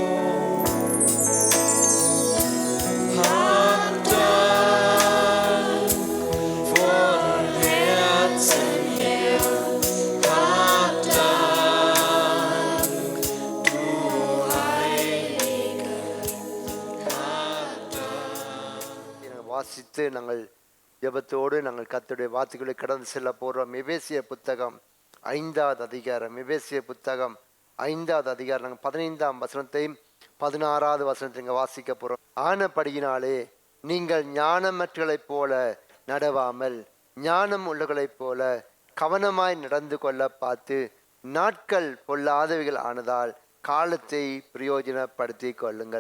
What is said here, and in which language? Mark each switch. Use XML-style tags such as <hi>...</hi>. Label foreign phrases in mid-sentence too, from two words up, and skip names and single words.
<de>Hab Dank von Herzen her, hab Dank, du Heiliger, hab Dank.</de> <ta>வாசித்து நாங்கள் ஜெபத்தோடு நாங்கள் கர்த்தருடைய வார்த்தைகளை கடந்து செல்ல போகிறோம். எபேசிய புத்தகம் 5வது அதிகாரம். எபேசிய புத்தகம் 5வது அதிகாரம். நாங்கள் 15ஆம் வசனத்தையும் 16வது வசனத்தையும் இங்கே வாசிக்க போகிறோம். ஆனபடியினாலே நீங்கள் ஞானமற்றவர்களைப் போல நடவாமல் ஞானம் உள்ளவர்களைப் போல கவனமாய் நடந்து கொள்ள பார்த்து நாட்கள் பொல்லாதவைகள் ஆனதால் காலத்தை பிரயோஜனப்படுத்தி கொள்ளுங்கள்.</ta>